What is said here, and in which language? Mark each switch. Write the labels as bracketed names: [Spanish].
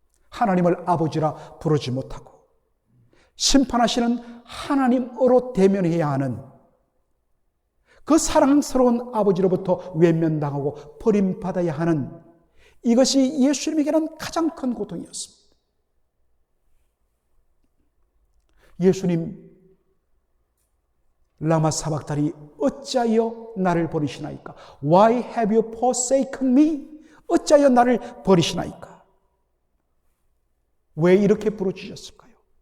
[Korean] 하나님을 아버지라 부르지 못하고 심판하시는 하나님으로 대면해야 하는 그 사랑스러운 아버지로부터 외면당하고 버림받아야 하는 이것이 예수님에게는 가장 큰 고통이었습니다. 예수님 라마 사박다니 어찌하여 나를 버리시나이까? [English] Why have you forsaken me? [Korean] 어찌하여 나를 버리시나이까? 왜 이렇게 부르짖었을까요?